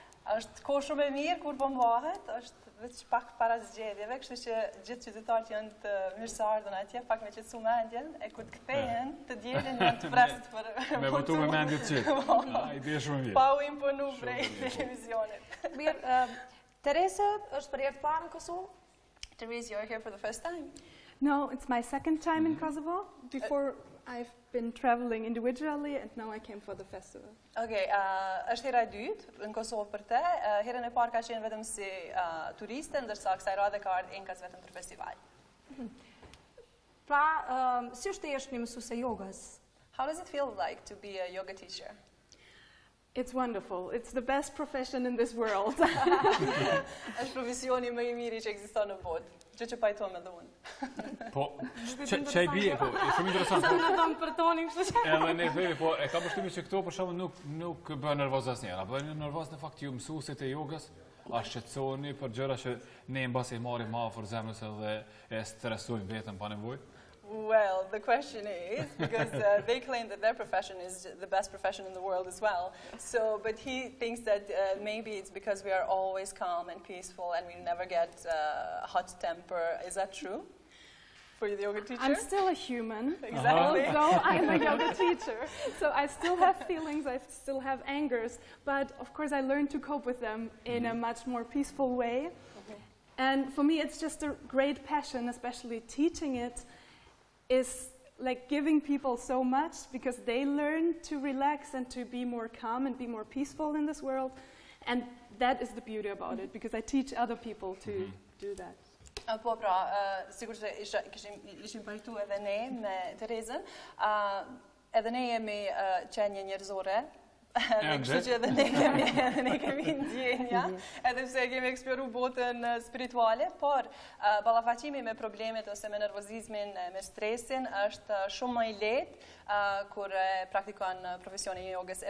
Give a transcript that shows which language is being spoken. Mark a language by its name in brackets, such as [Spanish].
[Albanian] Është kohë shumë e mirë kur po mbahet, është veç pak para zgjedhjeve, kështu që gjithë qytetarët janë të mirëseardhur atje, pak me qetësu mendjen, e kur të kthehen, të dielën janë të prest për me votu me mendje të qetë. Ide shumë mirë. Pa u imponu prej televizionit. Mirë, Therese është për herë të parë në Kosovë? [English] Therese, you're here for the first time? No, it's my second time in Kosovo. Before I've been traveling individually and now I came for the festival. [Albanian] Okej, është hera e dytë në Kosovë për te. Herën e parë ka qenë vetëm si turiste, ndërsa kësaj radhe ka ardhur enkas vetëm për festival. Pra, si është të jesh një mësuese jogas? [English] How does it feel like to be a yoga teacher? It's wonderful. It's the best profession in this world. [Albanian] Është profesioni më I miri që ekziston në botë. Gjë që pajtohem edhe unë. Po, çai bie, po, është shumë interesant. Sa më thon për tonin, kështu që. Edhe ne themi, po, e kam përshtypjen se këto për shkakun nuk bën nervoz asnjëra. Bëni nervoz në fakt ju mësuesit e jogas, a shqetësoheni për gjëra që ne mbasi I marrim më afër zemrës edhe e stresojmë veten pa nevojë? [English] Well, the question is, because they claim that their profession is the best profession in the world as well. So, but he thinks that maybe it's because we are always calm and peaceful and we never get hot temper. Is that true for the yoga teacher? I'm still a human. Exactly. Although I'm a yoga teacher. So I still have feelings, I still have angers, but of course I learn to cope with them in a much more peaceful way. And for me it's just a great passion, especially teaching it. Is like giving people so much because they learn to relax and to be more calm and be more peaceful in this world. And that is the beauty about it, because I teach other people to do that. [Albanian] Po pra, sigurisht se ishim pajtu edhe ne me Theresën, edhe ne jemi qenie njerëzore, kështu që edhe ne kemi ndjenja, edhe pse kemi eksploruar botën spirituale, por ballafaqimi me problemet ose me nervozizmin, me stresin është shumë më I lehtë kur praktikon profesionin e jogës.